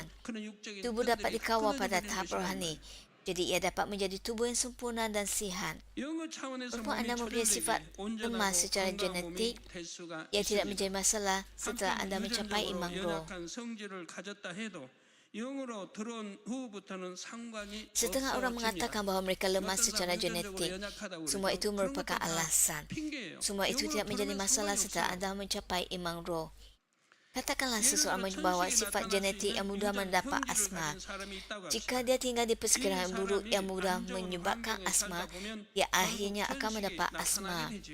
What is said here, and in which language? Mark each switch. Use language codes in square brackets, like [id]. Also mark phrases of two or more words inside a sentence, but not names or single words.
[ms] Tubuh dapat dikawal pada tahap rohani. Jadi ia dapat menjadi tubuh yang sempurna dan sihat. Walaupun anda mempunyai sifat lemah secara genetik, ia tidak menjadi masalah setelah anda mencapai iman roh. [ko] 영으로 들어온 후부터는 상관이 [ms] Setengah orang mengatakan bahawa mereka lemah secara genetik. Semua itu merupakan alasan. Semua itu tidak menjadi masalah setelah anda mencapai iman roh. Katakanlah seseorang membawa sifat genetik yang mudah mendapat asma. Jika dia tinggal di persekitaran buruk yang mudah menyebabkan asma, dia akhirnya akan mendapat asma.